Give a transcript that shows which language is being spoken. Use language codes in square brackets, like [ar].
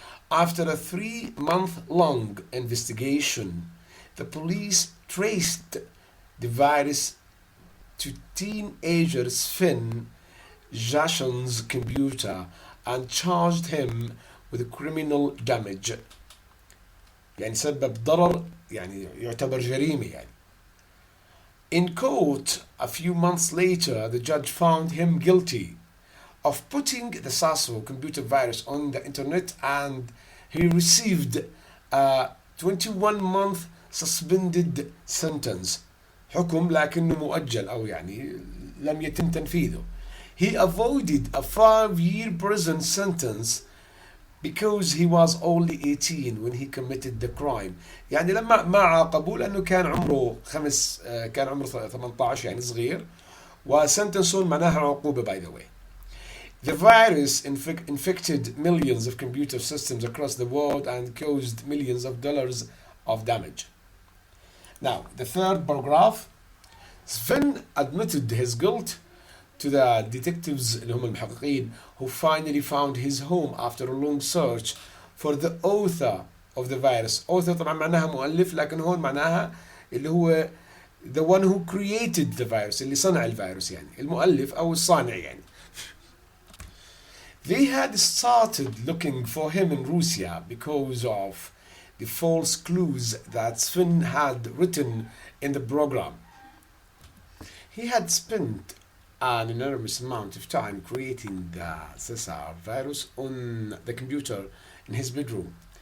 [en] After a 3-month-long investigation, the police traced the virus to teenager Sven Jason's computer and charged him with criminal damage. [ar] يعني سبب ضرر يعني يعتبر جريمة يعني. [en] In court, a few months later, the judge found him guilty of putting the Sasso computer virus on the internet, and he received a 21-month suspended sentence. [ar] حكم لكنه مؤجل أو يعني لم يتم تنفيذه. [en] He avoided a 5-year prison sentence because he was only 18 when he committed the crime. [ar] يعني لما ما عاقبوه لأنه كان عمره كان عمره 18 يعني صغير، وسنتنسون معناها عقوبة [en] by the way. The virus infected millions of computer systems across the world and caused millions of dollars of damage. Now, the third paragraph. Sven admitted his guilt to the detectives [ar] اللي هم المحققين [en] who finally found his home after a long search for the author of the virus. [ar] Author طبعا معناها مؤلف، لكن هون معناها اللي هو [en] the one who created the virus، [ar] اللي صنع الفيروس يعني المؤلف أو الصانع يعني. [en] They had started looking for him in Russia because of the false clues that Sven had written in the program. He had spent an enormous amount of time creating the Cesar virus on the computer in his bedroom.